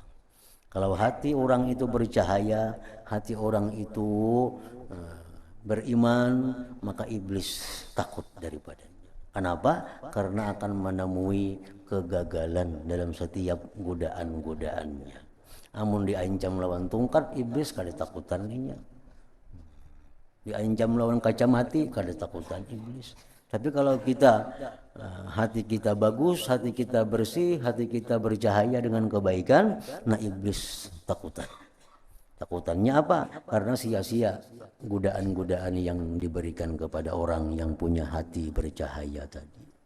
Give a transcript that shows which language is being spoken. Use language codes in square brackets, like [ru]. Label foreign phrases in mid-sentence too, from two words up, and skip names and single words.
[id] Kalau hati orang itu bercahaya, hati orang itu beriman, maka iblis takut daripadanya. Kenapa? Karena akan menemui kegagalan dalam setiap godaan-godaannya. [bjn] Amun diancam lawan tungkat, iblis kada takutannya. Diancam lawan kaca mati, kada takutan iblis. [id] Tapi kalau kita hati kita bagus, hati kita bersih, hati kita bercahaya dengan kebaikan, nah iblis takutan. [bjn] Takutannya apa? [id] Karena sia-sia godaan-godaan yang diberikan kepada orang yang punya hati bercahaya tadi.